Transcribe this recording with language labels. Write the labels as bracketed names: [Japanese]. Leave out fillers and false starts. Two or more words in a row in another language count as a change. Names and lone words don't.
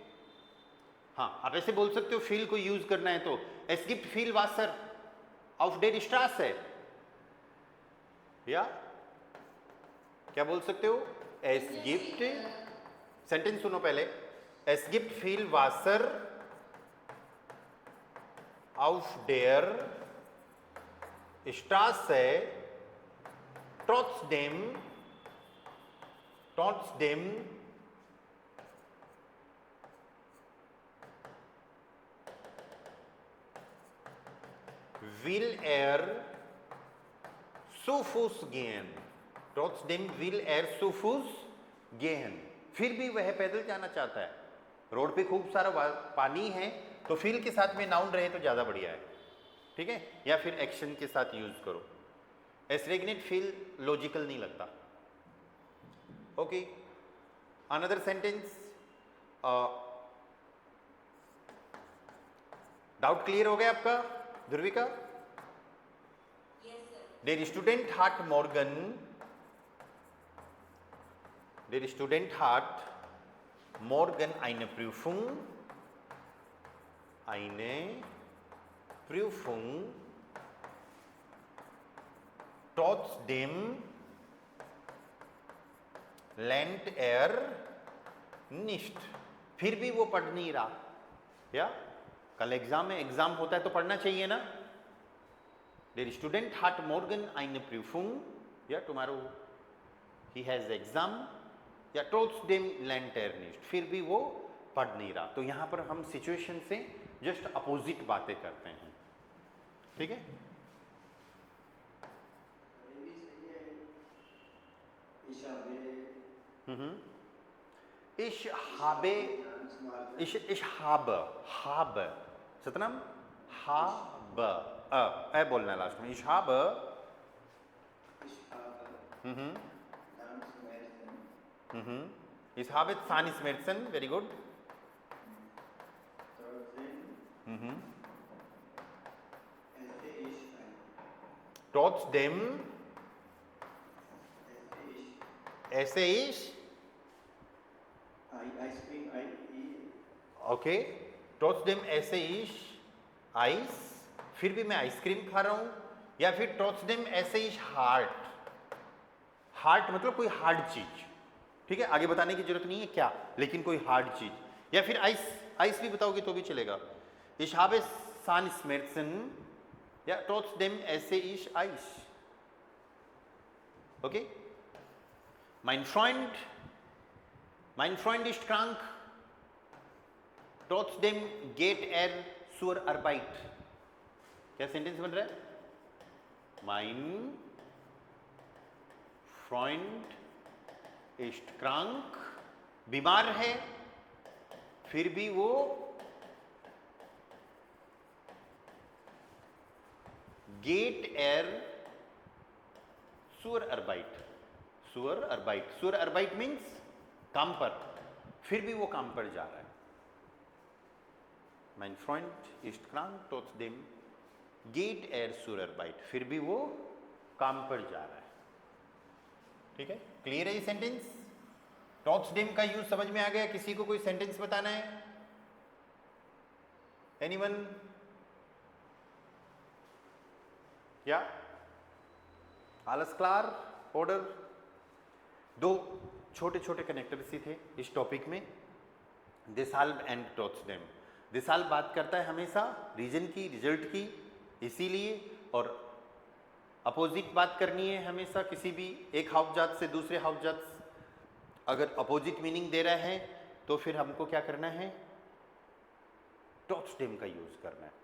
[Hindi] हाँ, आप ऐसे बोल सकते हो फील को यूज करना है तो [German] Es gibt viel Wasser auf der Straß [Hindi] है, या क्या बोल सकते हो? [German] Es gibt, [Hindi] सेंटेंस सुनो पहले, [German] Es gibt viel Wasser auf der Straße trotzdem will er zu Fuß gehen, trotzdem will er zu Fuß gehen, [Hindi] फिर भी वह पैदल जाना चाहता है। रोड पे खूब सारा पानी है तो फील के साथ में नाउन रहे तो ज़्यादा बढ़िया है, ठीक है, या फिर एक्शन के साथ यूज करो। [German] Es regnet viel [Hindi] लॉजिकल नहीं लगता। [English] okay, another sentence, doubt clear [Hindi] हो गया आपका ध्रुविका? [German] Der Student hat morgen, der Student hat morgen eine Prüfung, trotzdem lernt er nicht, [Hindi] फिर भी वो पढ़ नहीं रहा। या कल एग्जाम है, एग्जाम होता है तो पढ़ना चाहिए ना। [German] Der Student hat morgen eine Prüfung, ja, [English] tomorrow he has exam, [German] या trotzdem lernt er nicht, [Hindi] फिर भी वो पढ़ नहीं रहा। तो यहाँ पर हम सिचुएशन से [English] just opposite [Hindi] बातें करते हैं, ठीक है। [German] Ich habe, ich habe, सतनाम, habe, [Hindi] ए बोलना है लास्ट में। [German] Ich habe, ich habe Zahnschmerzen, [English] very good. [German] Trotzdem esse ich ओके, ट्रॉट्सडेम esse ich Eis, [Hindi] फिर भी मैं आइसक्रीम खा रहा हूं, या फिर [German] trotzdem esse ich hart, [Hindi] हार्ट मतलब कोई हार्ड चीज, ठीक है, आगे बताने की जरूरत नहीं है क्या, लेकिन कोई हार्ड चीज, या फिर आइस, आइस भी बताओगे तो भी चलेगा। [German] Ich habe Zahnschmerzen, या ट्रॉट्सडेम esse ich Eis, ओके। Mein Freund ist krank, trotzdem geht er zur Arbeit, [Hindi] क्या सेंटेंस बन रहा है? [German] Mein Freund ist krank, [Hindi] बीमार है फिर भी वो [German] geht er zur Arbeit, zur Arbeit [Hindi] मीन्स काम पर, फिर भी वो काम पर जा रहा है। [German] Mein Freund ist krank, trotzdem geht er zur Arbeit, [Hindi] फिर भी वो काम पर जा रहा है, ठीक है। क्लियर है ये सेंटेंस? ट्रॉट्सडेम का यूज समझ में आ गया? किसी को कोई सेंटेंस बताना है? [German] एनीवन? या Alles klar, order? [Hindi] दो छोटे छोटे कनेक्टर्स ही थे इस टॉपिक में, देसाल्व एंड ट्रोट्सडेम। देसाल्व बात करता है हमेशा रीजन की, रिजल्ट की, इसीलिए, और अपोजिट बात करनी है हमेशा किसी भी एक हाउसजात से दूसरे हाउसजात अगर अपोजिट मीनिंग दे रहा है तो फिर हमको क्या करना है, ट्रोट्सडेम का यूज करना है।